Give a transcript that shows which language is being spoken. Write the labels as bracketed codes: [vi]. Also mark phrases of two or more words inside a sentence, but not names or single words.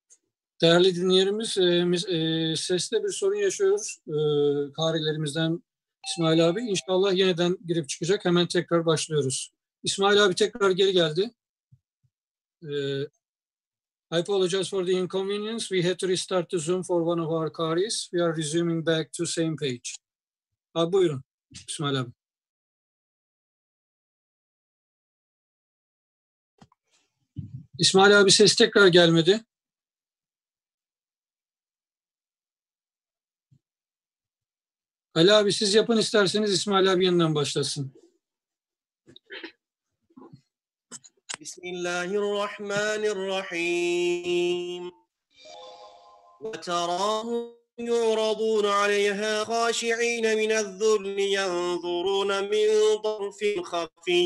[tr] Değerli dinleyenlerimiz, seste bir sorun yaşıyoruz. Karilerimizden İsmail abi inşallah yeniden girip çıkacak. Hemen tekrar başlıyoruz. İsmail abi tekrar geri geldi. [en] I apologize for the inconvenience. We had to restart the Zoom for one of our qaris. We are resuming back to same page. [tr] Abi buyurun İsmail abi. İsmail abi ses tekrar gelmedi. Ali abi siz yapın isterseniz İsmail abi yeniden başlasın. Bismillahirrahmanirrahim. [ar] وتراهم يعرضون عليها خاشعين من الذل ينظرون من طرف خفي